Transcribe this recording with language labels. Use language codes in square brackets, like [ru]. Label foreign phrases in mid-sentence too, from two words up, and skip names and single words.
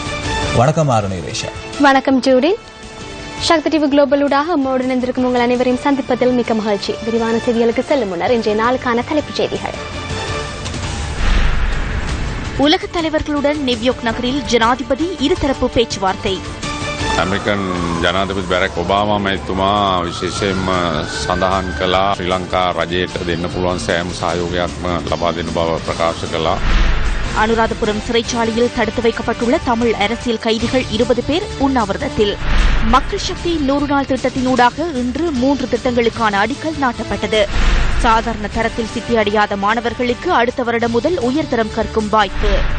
[ta] வணக்கம் ஆரணேஷா. வணக்கம் ஜூடின். சக்தி டிவி குளோபலூடாக நம்மோடு இணைந்திருக்கும் உங்கள் அனைவரையும் சந்திப்பதில் மிக்க மகிழ்ச்சி. விரிவான செய்திகளுக்கு செல்லும் முன்னர் இன்றைய நாளுக்கான தலைப்புச் செய்திகள். உலகத் தலைவர்களுடன் நியூயார்க் நகரில் ஜனாதிபதி இருதரப்பு பேச்சுவார்த்தை. [si] ඇමරිකන් ජනාධිපති බැරක් ඔබාමා මැතිතුමා විශේෂයෙන්ම සඳහන් කළා ශ්‍රී ලංකා රජයට දෙන්න පුළුවන් සෑම සහයෝගයක්ම ලබා දෙන බව ප්‍රකාශ කළා. [ta] அனுராதபுரம் சிறைச்சாலையில் தடுத்து வைக்கப்பட்டுள்ள தமிழ் அரசியல் கைதிகள் 20 பேர் உண்ணாவிரதத்தில். மக்கள் சக்தி 100 நாள் திட்டத்தினூடாக இன்று 3 திட்டங்களுக்கான அடிக்கல் நாட்டப்பட்டது. சாதாரண தரத்தில் சித்தியடையாத மாணவர்களுக்கு அடுத்த வருடம் முதல் உயர்தரம் கற்கும் வாய்ப்பு.